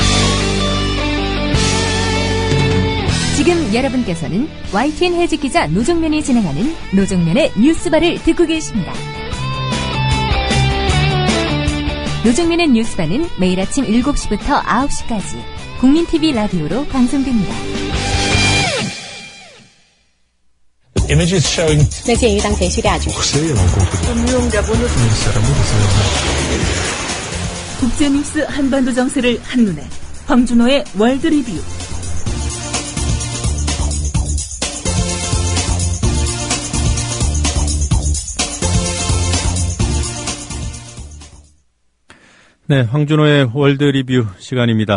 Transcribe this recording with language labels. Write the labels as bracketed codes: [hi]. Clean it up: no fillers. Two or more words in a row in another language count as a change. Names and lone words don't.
[ko] 지금 여러분께서는 YTN 해직 기자 노종면이 진행하는 노종면의 뉴스바를 듣고 계십니다. 노종면의 뉴스바는 매일 아침 7시부터 9시까지 국민TV 라디오로 방송됩니다. [zh] 那鉴于当前叙利亚局势， [ko] 국제뉴스 한반도 정세를 한눈에 황준호의 월드 리뷰. 네, 황준호의 월드 리뷰 시간입니다.